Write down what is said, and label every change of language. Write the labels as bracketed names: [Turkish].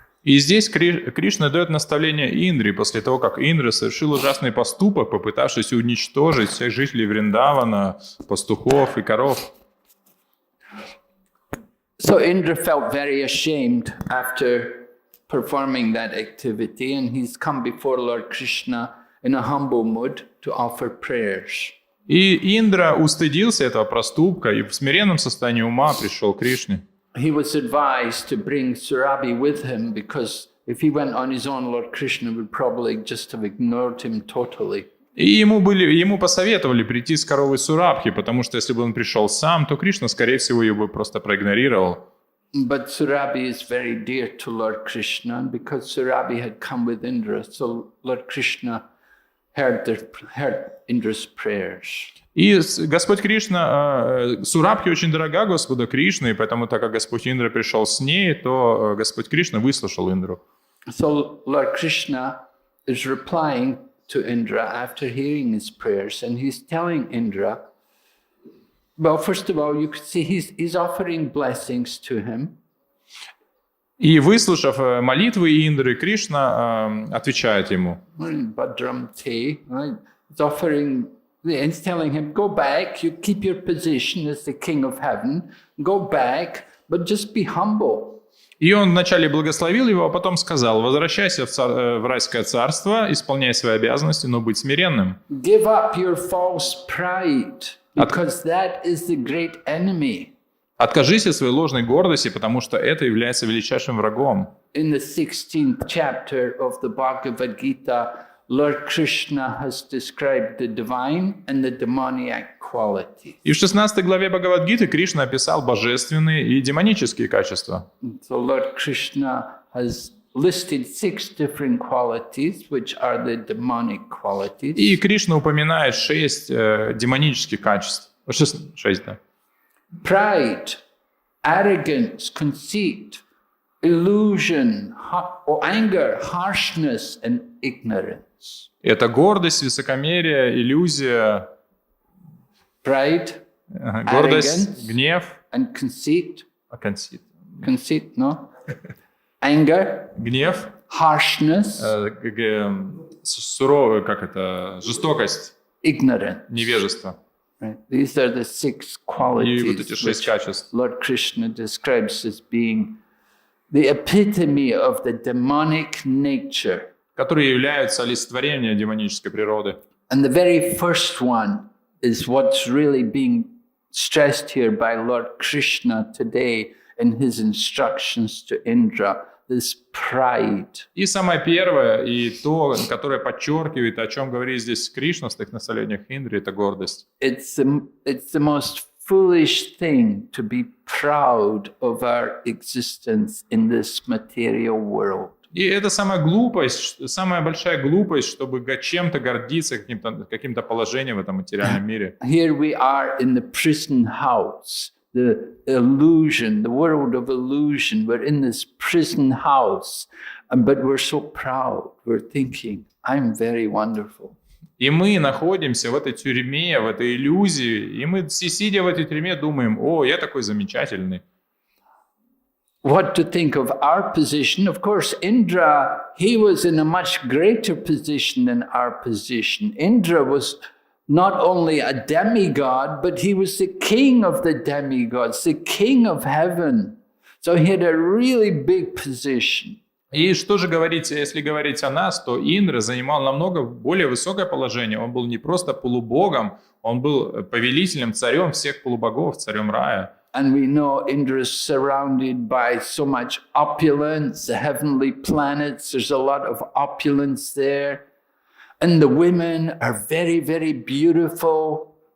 [Russian] И здесь Кришна дает наставление Индре после того, как Индра совершил ужасный поступок, попытавшись уничтожить всех жителей Вриндавана, пастухов и коров. [English] So Indra felt very ashamed after performing that activity, and he's come before Lord Krishna in a humble mood to offer prayers. [Russian] И Индра устыдился этого проступка и в смиренном состоянии ума пришел к Кришне. [English] He was advised to bring Surabhi with him because if he went on his own, Lord Krishna would probably just have ignored him totally. [Russian] И ему посоветовали прийти с коровой Сурабхи, потому что если бы он пришел сам, то Кришна, скорее всего, ее бы просто проигнорировал. [English] But Surabhi is very dear to Lord Krishna, and because Surabhi had come with Indra, so Lord Krishna heard Indra's prayers. [Russian] И Господь Кришна, Сурабхи очень дорога Господу Кришне, и поэтому, так как Господь Индра пришел с ней, то Господь Кришна выслушал Индру. [English] So Lord Krishna is replying to Indra after hearing his prayers, and he's telling Indra, well, first of all, you could see he's offering blessings to him. [Russian] И выслушав молитвы Индры, Кришна отвечает ему. [Sanskrit] Bhadram te, [English] right? He's offering, and he's telling him, go back, you keep your position as the king of heaven, go back, but just be humble. [Russian] И он вначале благословил его, а потом сказал: возвращайся в райское царство, исполняй свои обязанности, но будь смиренным. [English] Give up your false pride, because that is the great enemy. [Russian] Откажись от своей ложной гордости, потому что это является величайшим врагом. [English] In the 16th chapter of the Bhagavad Gita, Lord Krishna has described the divine and the demoniac qualities. [Russian] И в 16 главе Бхагавад-гиты Кришна описал божественные и демонические качества. [English] So Lord Krishna has listed 6 different qualities, which are the demonic qualities. [Russian] И Кришна упоминает 6 демонических качеств. 6, да. [English] Pride, arrogance, conceit, illusion, anger, harshness, and ignorance. [Russian] Это гордость, высокомерие, иллюзия, [English] Pride, [Russian] гордость, [English] arrogance, [Russian] гнев, [English] and conceit. conceit. Conceit, no? Anger, [Russian] Гнев, [English] harshness, [Russian] суровая, жестокость, [English] ignorance. [Russian] невежество. [English] Right? These are the 6 [Russian] И вот эти [English] qualities [Russian] 6 [English] which [Russian] качеств, [English] Lord Krishna describes as being the epitome of the demonic nature. [Russian] которые являются олицетворением демонической природы. [English] And the very first one is what's really being stressed here by Lord Krishna today in his instructions to Indra, this pride. [Russian] И самое первое, и то, которое подчеркивает, о чем говорит здесь Кришна в своих наставлениях Индре, это гордость. [English] It's the most foolish thing to be proud of our existence in this material world. [Russian] И это самая большая глупость, чтобы чем-то гордиться, каким-то положением в этом материальном мире. [English] Here we are in the prison house, the illusion, the world of illusion. We're in this prison house, but we're so proud. We're thinking, I'm very wonderful. [Russian] И мы находимся в этой тюрьме, в этой иллюзии, и мы, сидя в этой тюрьме, думаем: о, я такой замечательный. [English] what to think of our position. Of course, Indra, he was in a much greater position than our position. Indra was not only a demigod, but he was the king of the demigods, the king of heaven. So he had a really big position. [Russian] И что же говорить, если говорить о нас, то Индра занимал намного более высокое положение. Он был не просто полубогом, он был повелителем, царем всех полубогов, царем рая. [English] And we know Indra is surrounded by so much opulence, the heavenly planets, there's a lot of opulence there. And the women are very, very beautiful.